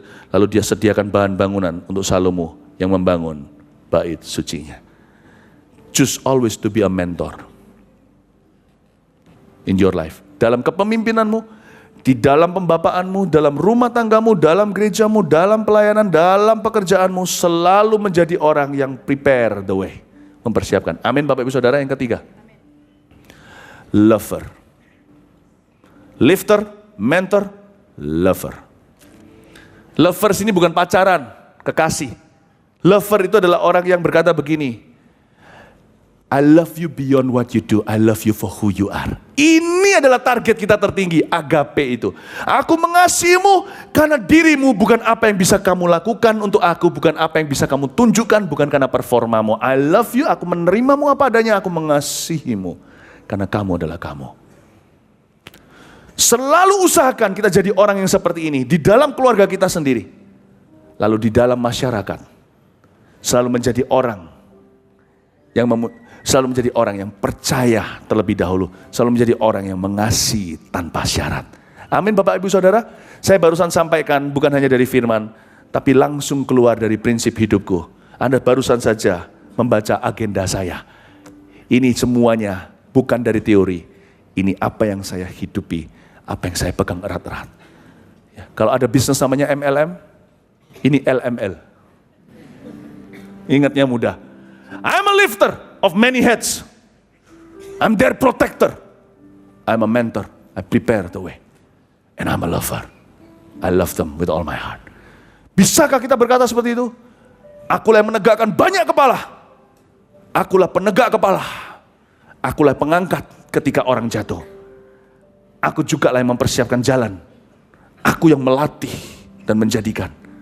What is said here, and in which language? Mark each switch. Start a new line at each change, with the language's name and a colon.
Indonesian: Lalu dia sediakan bahan bangunan untuk Salomo yang membangun bait sucinya.
English: Choose always to be a mentor in your life.
Indonesian: Dalam kepemimpinanmu, di dalam pembapaanmu, dalam rumah tanggamu, dalam gerejamu, dalam pelayanan, dalam pekerjaanmu, selalu menjadi orang yang
English: prepare the way.
Indonesian: Mempersiapkan. Amin Bapak Ibu Saudara. Yang ketiga. Lover.
English: Lifter, mentor, lover.
Indonesian: Lovers ini bukan pacaran, kekasih. Lover itu adalah orang yang berkata begini,
English: I love you beyond what you do. I love you for who you are.
Indonesian: Ini adalah target kita tertinggi, agape itu. Aku mengasihimu karena dirimu, bukan apa yang bisa kamu lakukan untuk aku, bukan apa yang bisa kamu tunjukkan, bukan karena performamu.
English: I love you,
Indonesian: aku menerimamu apa adanya, aku mengasihimu karena kamu adalah kamu. Selalu usahakan kita jadi orang yang seperti ini di dalam keluarga kita sendiri. Lalu di dalam masyarakat. Selalu menjadi orang selalu menjadi orang yang percaya terlebih dahulu. Selalu menjadi orang yang mengasihi tanpa syarat. Amin Bapak Ibu Saudara. Saya barusan sampaikan bukan hanya dari firman, tapi langsung keluar dari prinsip hidupku. Anda barusan saja membaca agenda saya. Ini semuanya bukan dari teori. Ini apa yang saya hidupi, apa yang saya pegang erat-erat. Ya, kalau ada bisnis namanya MLM, ini LML. Ingatnya mudah.
English: I'm a lifter of many heads. I'm their protector. I'm a mentor. I prepare the way. And I'm a lover. I love them with all my heart.
Indonesian: Bisakah kita berkata seperti itu? Akulah yang menegakkan banyak kepala. Akulah penegak kepala. Akulah pengangkat ketika orang jatuh. Aku juga lah yang mempersiapkan jalan. Aku yang melatih dan menjadikan.